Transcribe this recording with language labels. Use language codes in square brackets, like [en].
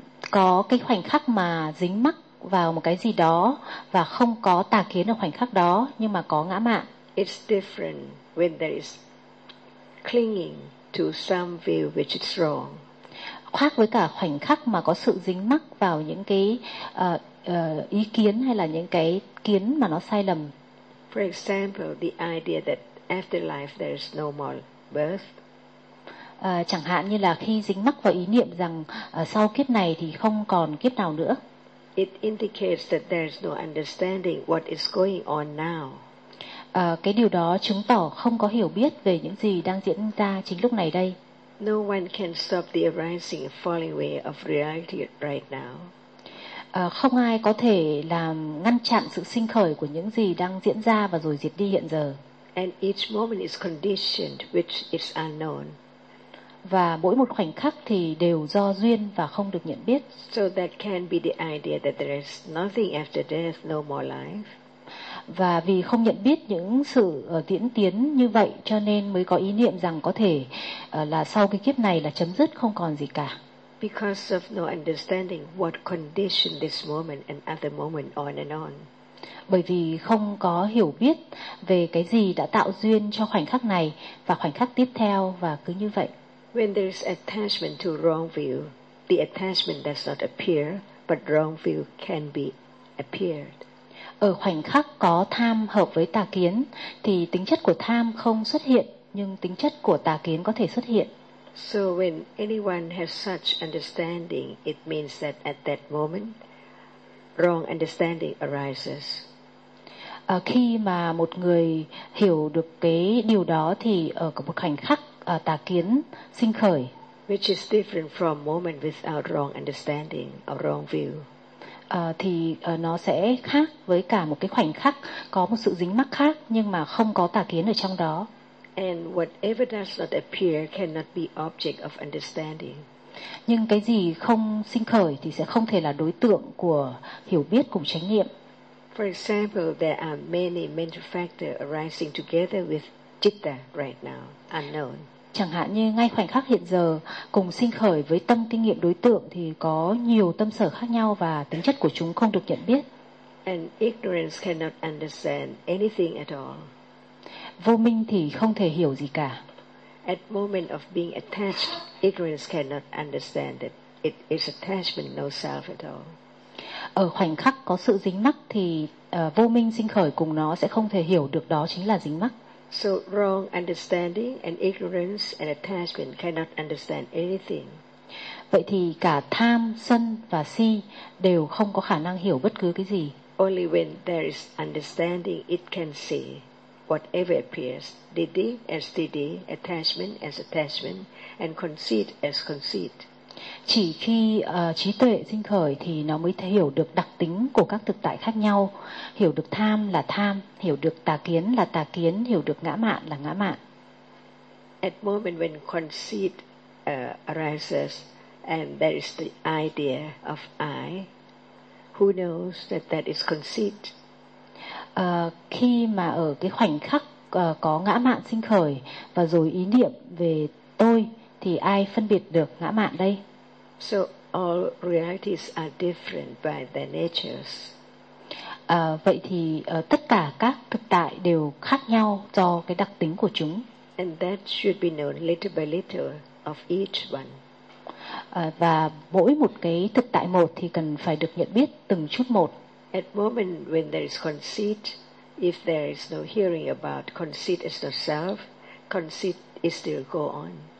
[vi] Có cái khoảnh khắc mà dính mắc vào một cái gì đó và không có tà kiến ở khoảnh khắc đó nhưng mà có ngã mạn. [en] It's different when there is clinging to some view which is wrong. [vi] Khác với cả khoảnh khắc mà có sự dính mắc vào những cái ý kiến hay là những cái kiến mà nó sai lầm. [en] For example, the idea that after life there is no more birth. [vi] Chẳng hạn như là khi dính mắc vào ý niệm rằng sau kiếp này thì không còn kiếp nào nữa. [en] It indicates that there is no understanding what is going on now. [vi] Cái điều đó chứng tỏ không có hiểu biết về những gì đang diễn ra chính lúc này đây. [en] No one can stop the arising and falling away of reality right now. [vi] Không ai có thể làm ngăn chặn sự sinh khởi của những gì đang diễn ra và rồi diệt đi hiện giờ. [en] And each moment is conditioned which is unknown. [vi] Và mỗi một khoảnh khắc thì đều do duyên và không được nhận biết. [en] So that can be the idea that there is nothing after death, no more life. [vi] Và vì không nhận biết những sự diễn tiến như vậy cho nên mới có ý niệm rằng có thể là sau cái kiếp này là chấm dứt, không còn gì cả. [en] because of no understanding what conditioned this moment and at the moment on and on. [vi] Bởi vì không có hiểu biết về cái gì đã tạo duyên cho khoảnh khắc này và khoảnh khắc tiếp theo và cứ như vậy. [en] When there is attachment to wrong view, the attachment does not appear, but wrong view can be appeared. [vi] Ở khoảnh khắc có tham hợp với tà kiến thì tính chất của tham không xuất hiện nhưng tính chất của tà kiến có thể xuất hiện. [en] So when anyone has such understanding, it means that at that moment wrong understanding arises. [vi] Khi mà một người hiểu được cái điều đó thì ở một khoảnh khắc tà kiến sinh khởi, [en] which is different from moment without wrong understanding or wrong view. [vi] Thì nó sẽ khác với cả một cái khoảnh khắc có một sự dính mắc khác nhưng mà không có tà kiến ở trong đó. [en] And whatever does not appear cannot be object of understanding. [vi] Nhưng cái gì không sinh khởi thì sẽ không thể là đối tượng của hiểu biết cùng chánh niệm. [en] For example, there are many mental factors arising together with citta right now, unknown. [vi] Chẳng hạn như ngay khoảnh khắc hiện giờ cùng sinh khởi với tâm kinh nghiệm đối tượng thì có nhiều tâm sở khác nhau và tính chất của chúng không được nhận biết. [en] And ignorance cannot understand anything at all. [vi] Vô minh thì không thể hiểu gì cả. [en] At moment of being attached, ignorance cannot understand that it is attachment, no self at all. [vi] Ở khoảnh khắc có sự dính mắc thì vô minh sinh khởi cùng nó sẽ không thể hiểu được đó chính là dính mắc. [en] So wrong understanding and ignorance and attachment cannot understand anything. [vi] Vậy thì cả tham, sân và si đều không có khả năng hiểu bất cứ cái gì. [en] Only when there is understanding, it can see. Whatever appears, didi as didi, attachment as attachment, and conceit as conceit. [vi] Chỉ khi trí tuệ sinh khởi thì nó mới thể hiểu được đặc tính của các thực tại khác nhau, hiểu được tham là tham, hiểu được tà kiến là tà kiến, hiểu được ngã mạn là ngã mạn. [en] At moment when conceit arises and there is the idea of I, who knows that that is conceit? [vi] Khi mà ở cái khoảnh khắc có ngã mạn sinh khởi và rồi ý niệm về tôi thì ai phân biệt được ngã mạn đây? [en] So all realities are different by their natures. [vi] Vậy thì tất cả các thực tại đều khác nhau do cái đặc tính của chúng. [en] And that should be known little by little of each one. [vi] Và mỗi một cái thực tại một thì cần phải được nhận biết từng chút một. [en] At moment when there is conceit, if there is no hearing about conceit as the self, conceit is still go on.